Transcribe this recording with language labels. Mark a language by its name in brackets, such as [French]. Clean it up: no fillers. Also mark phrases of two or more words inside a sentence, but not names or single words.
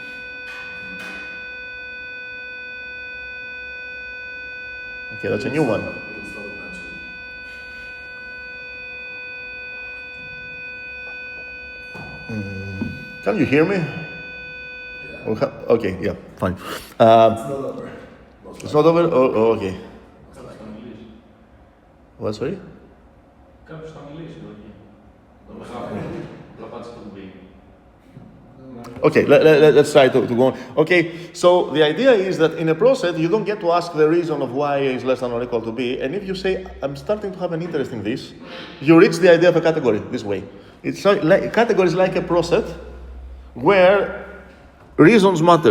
[English] Okay, that's a new one. It'll stop eventually. Can you hear me? Yeah. Okay, yeah, fine. It's not over. It's not over? Oh, okay. [Greek] Κάποιος θα μιλήσει. [English] What, sorry? [Greek] Κάποιος θα μιλήσει, όχι. Το μεγάλο. Πλαπάτησε το κουμπί. [English] Okay, let's try to go on. Okay, so the idea is that in a proset, you don't get to ask the reason of why A is less than or equal to B. And if you say, I'm starting to have an interest in this, you reach the idea of a category this way. It's like categories like a proset where reasons matter.